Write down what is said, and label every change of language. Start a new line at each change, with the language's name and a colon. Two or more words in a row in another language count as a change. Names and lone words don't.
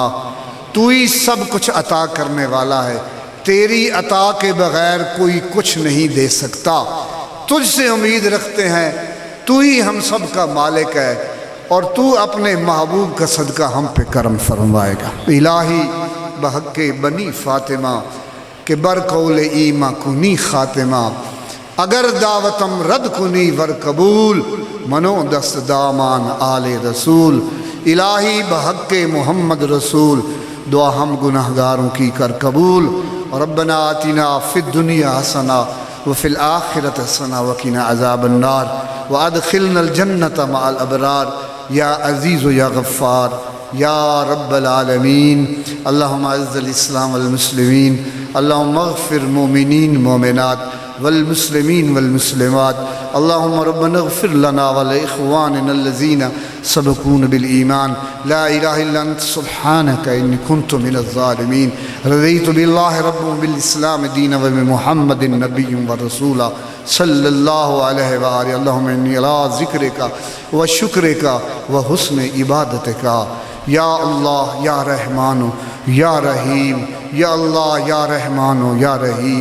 Urdu: تو ہی سب کچھ عطا کرنے والا ہے، تیری عطا کے بغیر کوئی کچھ نہیں دے سکتا۔ تجھ سے امید رکھتے ہیں، تو ہی ہم سب کا مالک ہے، اور تو اپنے محبوب کا صدقہ ہم پہ کرم فرمائے گا۔
Persian: الہی بحق بنی فاطمہ کہ بر قول ایمہ کنی خاتمہ، اگر دعوتم رد کنی ور قبول، منو دست دامان آل رسول۔
Urdu: الہی بحق محمد رسول دعا ہم گناہگاروں کی کر قبول۔
Arabic: ربنا آتنا فی الدنیا حسنہ وفی الآخرۃ حسنہ وقنا عذاب النار وادخلنا الجنۃ مع الابرار یا عزیز و یا غفار یا رب العالمین۔ اللہم اعز الاسلام والمسلمین، اللہم اغفر مومنین مومنات والمسلمین والمسلمات، اللہم ربنا اغفر لنا ولإخواننا الذین سبقون بالایمان، لا الہ الا انت سبحانک انی کنت من الظالمین۔ رضیت باللہ رب وبالاسلام دینا وبمحمد نبی ورسولا صلی اللہ علیہ وآلہ۔ اللہم انی علی ذکرک وشکرک وحسن عبادتک، یا اللہ یا رحمانو یا رحیم، یا اللہ یا رحمانو یا رحیم۔